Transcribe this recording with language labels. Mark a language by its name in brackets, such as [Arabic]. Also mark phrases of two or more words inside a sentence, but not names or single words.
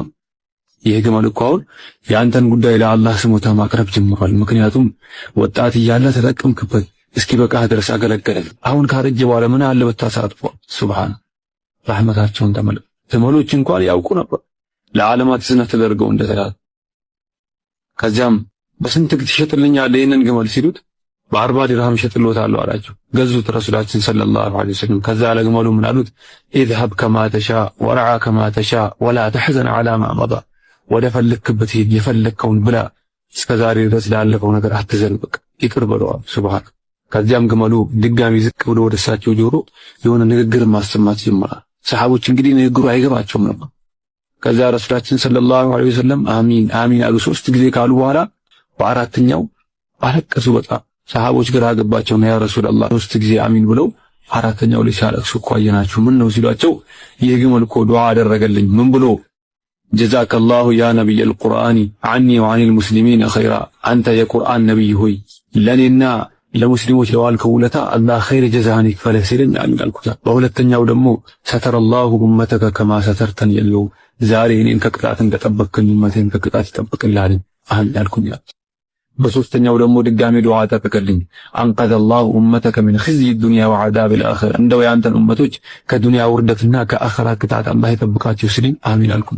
[Amharic] ይሄ ግመል እኮ አሁን የአንተን ጉዳይ ለአላህ ስሞታ ማቅረብ ጀምሯል። ምክንያቱም ወጣት እያለ ተጠቀምክበት እስኪ በቃ ድረስ አገለገለ። አሁን ካረጀ በኋላ ምን አለ በታሳጥፎ ሱብሃን ረህመታቸውን ተመለ ግመሎች እንኳን ያውቁ ነበር ለዓለማት ዝነት ተደርገው እንደተላለ። ከዚያም በስንት ትሸጥልኛለህ ይሄንን ግመል ሲሉት በ40 ድርሃም ሸጥሎታለሁ አላቸው። ገዙት ረሱላችን [Arabic] صلى الله عليه وسلم። [Amharic] ከዛ ለግመሉ ምን አሉት? [Arabic] اذهب كما تشاء ورعى كما تشاء ولا تحزن على ما مضى [Amharic] ወደ ፈለክበት ሂድ የፈለከውን ብላ እስከዛሬ ድረስ ላለፈው ነገር አትዘን በቃ ይቅር በለው ሱብሃን። ከዚያም ግመሉ ድጋሚ ዝቅ ብሎ ወደ እሳቸው ጆሮ የሆነ ንግግር ማሰማት ጀመረ። ሰሃቦች እንግዲህ ንግግሩ አይገባቸውም ነበር። ከዛ ረሱላችን [Arabic] صلى الله عليه وسلم [Amharic] አሚን አሚን አሉ 3 ጊዜ ካሉ በኋላ በአራተኛው አለቀሱ። በጣም ሰሃቦች ግራ ገባቸው። [Arabic] يا رسول الله [Amharic] 3 ጊዜ አሚን ብለው አራተኛው ላይ ሲያለቅሱ እኮ አየናችሁ ምን ነው ሲሏቸው ይሄ ግመል እኮ ዱዓ አደረገልኝ ምን ብሎ [Arabic] جزاك الله يا نبي القرآن عني وعن المسلمين خيرا [Amharic] አንተ የቁርአን ነብይ ሆይ ለኔና ለሙስሊሞች ለዋልከው ውለታ አላህ ኸይር ጀዛህን ይክፈልህ ሲለኝ አሚን አልኩት። በሁለተኛው ደግሞ [Arabic] ستر الله أمتك كما سترتني [Amharic] የለው ዛሬ እኔን ከቅጣት እንደጠበቅከኝ ኡመቴን ከቅጣት ይጠብቅልሃል አሚን አልኩኝ። በሶስተኛው ደግሞ ድጋሜ ዱዓ አደረገልኝ [Arabic] أنقذ الله أمتك من خزي الدنيا وعذاب الآخرة [Amharic] እንደው ያንተን ኡመቶች ከዱንያ ውርደትና ከአኺራ ቅጣት አላህ ይጠብቃቸው ሲለኝ አሚን አልኩኝ።